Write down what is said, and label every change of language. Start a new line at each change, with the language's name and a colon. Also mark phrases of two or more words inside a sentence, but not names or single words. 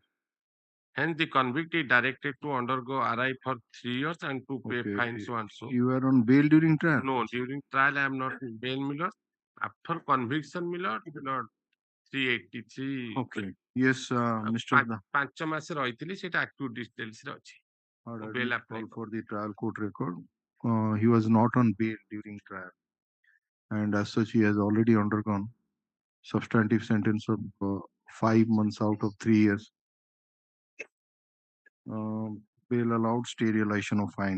English: Hence, the convict is directed to undergo RI for 3 years and to pay fines so and so. You were on bail during trial? No, during trial I am not in bail, Miller. After conviction, Miller, 383. Okay. Yes, Mr. Da.
Odia: 5 ମାସ ରହିଥିଲି ସେଟା
English: active details
Odia: ରେ ଅଛି
English: bail apply For the trial court record, he was not on bail during trial, and as such, he has already undergone substantive sentence of 5 months out of 3 years. Bail allowed, stay realization of fine.